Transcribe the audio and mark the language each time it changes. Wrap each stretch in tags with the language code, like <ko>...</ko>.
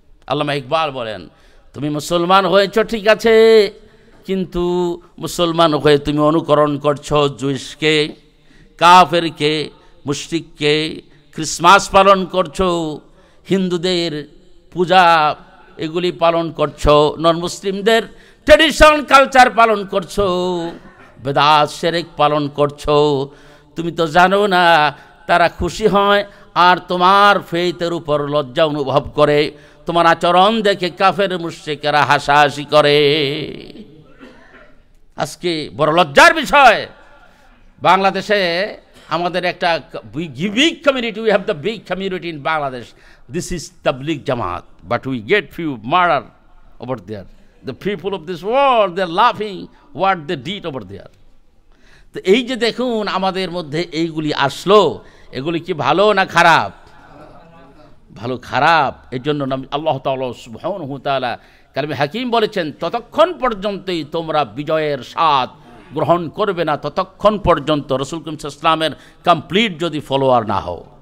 <bn>আল্লামা ইকবাল বলেন, তুমি মুসলমান হয়েছ ঠিক আছে, কিন্তু মুসলমান হয়ে তুমি অনুকরণ করছো জুইশকে, কাফেরকে, মুশরিককে, ক্রিসমাস পালন করছো, হিন্দুদের পূজা এগুলি পালন করছো, নন মুসলিমদের ট্র্যাডিশন কালচার পালন করছো, বেদাত শিরক পালন করছো। তুমি তো জানো না তারা খুশি হয় আর তোমার ফেইথের উপর লজ্জা অনুভব করে, তোমার আচরণ দেখে কাফের মুশরিকেরা হাসাহাসি করে। আজকে বড় লজ্জার বিষয়, বাংলাদেশে আমাদের একটা</bn> <en>big community, we have the big community in Bangladesh. This is Tabligh Jamaat, but we get few murder over there. The people of this world, they're laughing what they did over there.</en> <bn>তো এই যে দেখুন আমাদের মধ্যে এইগুলি আসলো, এগুলি কি ভালো না খারাপ? ভালো খারাপ। এই জন্য আল্লাহ তাআলা সুবহানাহু ওয়া তাআলা কালামে হাকিম বলেছেন, ততক্ষণ পর্যন্তই তোমরা বিজয়ের স্বাদ গ্রহণ করবে না, ততক্ষণ পর্যন্ত রাসূল করিম সাল্লাল্লাহু আলাইহি ওয়াসাল্লামের কমপ্লিট যদি ফলোয়ার না হও।</bn>